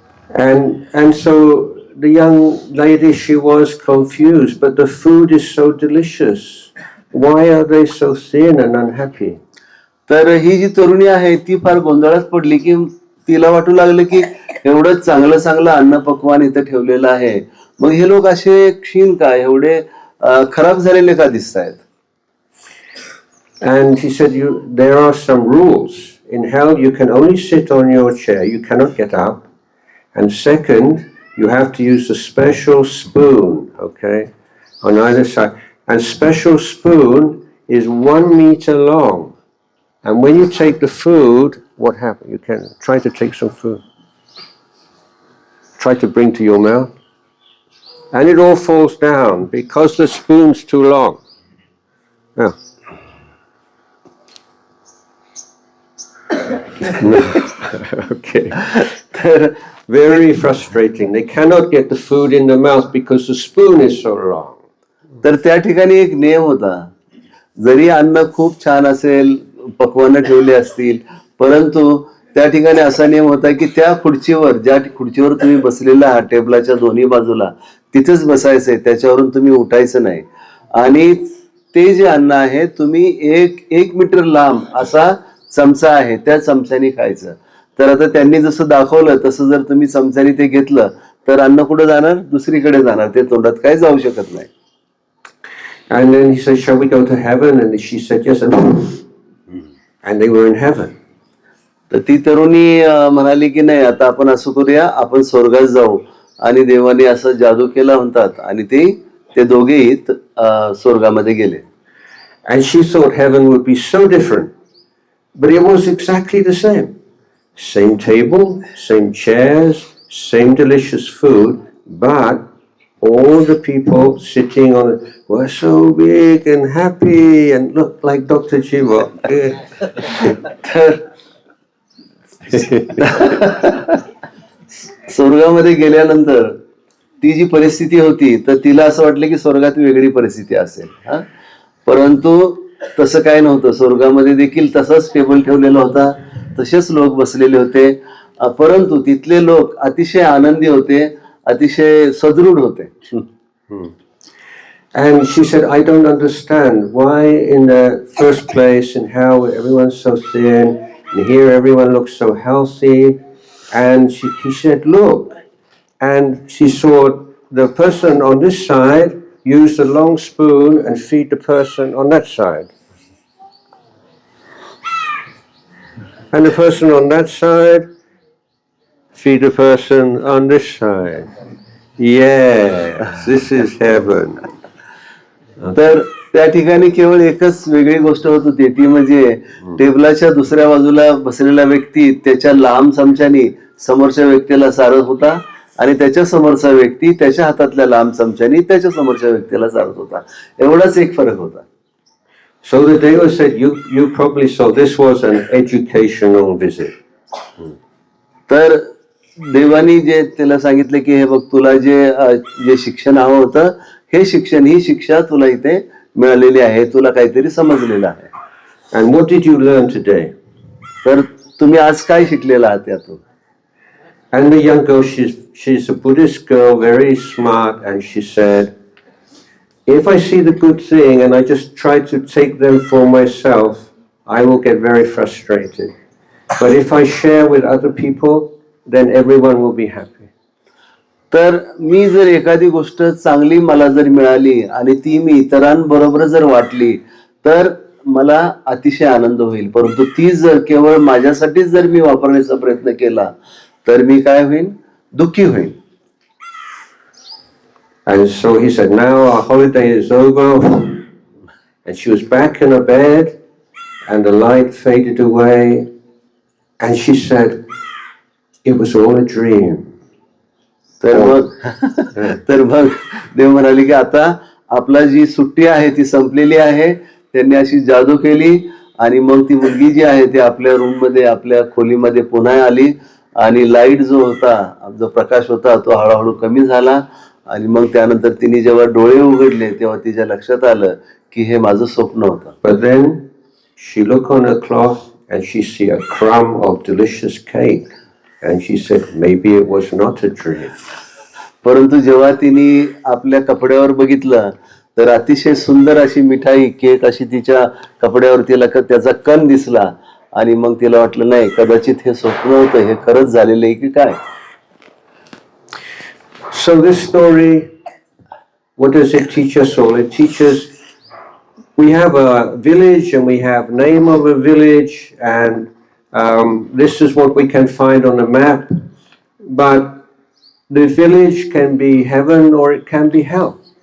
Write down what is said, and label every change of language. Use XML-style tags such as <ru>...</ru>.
<en>And so the young lady, she was confused, but the food is so delicious. Why are they so thin and unhappy?</en> <mr>तर ही जी तरुणी आहे ती फार गोंधळात पडली की तिला वाटू लागलं की एवढं चांगलं चांगलं अन्न पक्वान इथं ठेवलेलं आहे, मग हे लोक असे क्षीण का, एवढे खराब झालेले का दिसतायत?</mr> <en>And she said, there are some rules. In hell, you can only sit on your chair. You cannot get up. And second, you have to use a special spoon, okay, on either side. And special spoon is 1 meter long. And when you take the food, what happens? You can try to take some food. Try to bring to your mouth. And it all falls down because the spoon's too long. Yeah. Okay. Very frustrating. They cannot get the food in the mouth because the spoon is so long.</en> <mr>तर त्या ठिकाणी एक नियम होता, जरी अन्न खूप छान असेल, पक्वान्न ठेवले असतील, परंतु त्या ठिकाणी असा नियम होता की त्या खुर्चीवर, ज्या खुर्चीवर तुम्ही बसलेला आहात टेबलाच्या दोन्ही बाजूला, तिथेच बसायचंय, त्याच्यावरून तुम्ही उठायचं नाही. आणि ते जे अन्न आहे तुम्ही एक मीटर लांब असा चमचा आहे त्या चमच्याने खायचं. तर आता त्यांनी जसं दाखवलं तसं जर तुम्ही चमच्याने ते घेतलं तर अन्न कुठे जाणार, दुसरीकडे जाणार, ते तोंडात काय जाऊ शकत नाही.</mr> <en>And then he said, shall we go to heaven? And she said yes, and they were in heaven.</en> <mr>तर ती तरुणी म्हणाली की नाही, आता आपण असं करूया, आपण स्वर्गात जाऊ. आणि देवाने असं जादू केला म्हणतात, आणि ते दोघेही स्वर्गामध्ये गेले.</mr> <en>And she thought heaven would be so different, but it was exactly the same. Same table, same chairs, same delicious food, but all the people sitting on it were so big and happy and looked like Dr. Jiva.</en> <mr>स्वर्गामध्ये गेल्यानंतर ती जी परिस्थिती होती तर तिला असं वाटलं की स्वर्गात वेगळी परिस्थिती असेल, परंतु तसं काय नव्हतं. स्वर्गामध्ये देखील तसाच टेबल ठेवलेला होता, तसेच लोक बसलेले होते, परंतु तिथले लोक अतिशय आनंदी होते, अतिशय सदृढ होते.</mr> <en>And she said, I don't understand why in the first place in hell everyone's so thin, and here everyone looks so healthy. And he said, look. And she saw the person on this side use a long spoon and feed the person on that side. And the person on that side feed the person on this side. Yes, this is heaven.</en> <mr>तर त्या ठिकाणी केवळ एकच वेगळी गोष्ट होत होती, ती म्हणजे टेबलाच्या दुसऱ्या बाजूला बसलेला व्यक्ती त्याच्या लांब चमच्याने समोरच्या व्यक्तीला सारत होता, आणि त्याच्या समोरचा व्यक्ती त्याच्या हातातल्या लांब चमच्याने त्याच्या समोरच्या व्यक्तीला सारत होता. एवढाच एक फरक होता.</mr> <en>So the Deva said, you probably saw this was an educational visit.</en> <mr>तर देवानी जे त्याला सांगितलं की हे बघ, तुला जे शिक्षण हवं होतं, हे शिक्षण, ही शिक्षा तुला इथे मिळालेली आहे, तुला काहीतरी समजलेलं आहे.</mr> <en>And what did you learn today?</en> <mr>तर तुम्ही आज काय शिकलेला आहात यातून?</mr> <en>And the young girl, she's a Buddhist girl, very smart, and she said, if I see the good thing and I just try to take them for myself, I will get very frustrated. But if I share with other people, then everyone will be happy.</en> <mr>तर मी जर एखादी गोष्ट चांगली मला जर मिळाली आणि ती मी इतरांबरोबर जर वाटली तर मला अतिशय आनंद होईल, परंतु ती जर केवळ माझ्यासाठीच जर मी वापरण्याचा प्रयत्न केला तर मी काय होईल? दुःखी होईल.</mr> <en>And so he said, now our holiday is over. And she was back in her bed, and the light faded away. And she said, it was all a dream.</en> <mr>तर मग देव म्हणाले की आता आपला जी सुट्टी आहे ती संपलेली आहे. त्यांनी अशी जादू केली आणि मग ती मुलगी जी आहे ती आपल्या रूम मध्ये, आपल्या खोलीमध्ये पुन्हा आली आणि लाईट जो होता, जो प्रकाश होता तो हळूहळू कमी झाला. आणि मग त्यानंतर तिने जेव्हा डोळे उघडले तेव्हा तिच्या लक्षात आलं की हे माझं स्वप्न होतं.</mr> <en>But then she looked on her cloth and she see a crumb of delicious cake. And she said, maybe it was not a dream.</en> <mr>परंतु जेव्हा तिने आपल्या कपड्यावर बघितलं तर अतिशय सुंदर अशी मिठाई, केक अशी तिच्या कपड्यावर तिला त्याचा कण दिसला आणि मग तिला वाटलं नाही, कदाचित हे स्वप्न होतं, हे खरंच झालेलं आहे की काय.</mr> <en>So this story, what does it teach us all? It teaches we have a village and we have name of a village, and this is what we can find on a map. But the village can be heaven or it can be hell.</en>